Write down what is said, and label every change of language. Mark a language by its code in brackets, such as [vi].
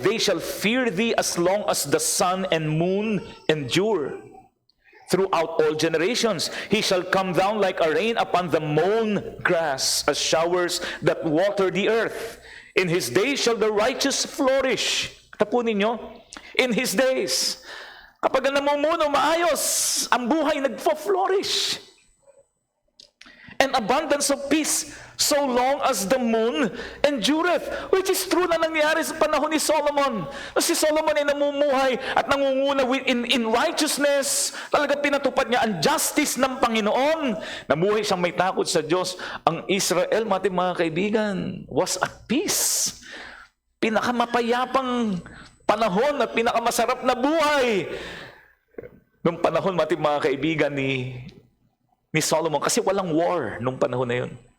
[en] They shall fear thee as long as the sun and moon endure. Throughout all generations, he shall come down like a rain upon the mown grass, as showers that water the earth. In his days shall the righteous flourish. [tl] Tapunin nyo? [en] In his days. [tl] Kapag namumuno, maayos, ang buhay nagfo-flourish. [en] And abundance of peace, so long as the moon endureth. [tl] Which is true na nangyari sa panahon ni Solomon. Si Solomon ay namumuhay at nangunguna [en] in righteousness. [tl] Talaga pinatupad niya ang justice ng Panginoon. Namuhay siyang may takot sa Diyos. Ang Israel, mga kaibigan, [en] was at peace. [tl] Pinakamapayapang panahon at pinakamasarap na buhay nung panahon, mga kaibigan, ni Solomon. Kasi walang war nung panahon na yun.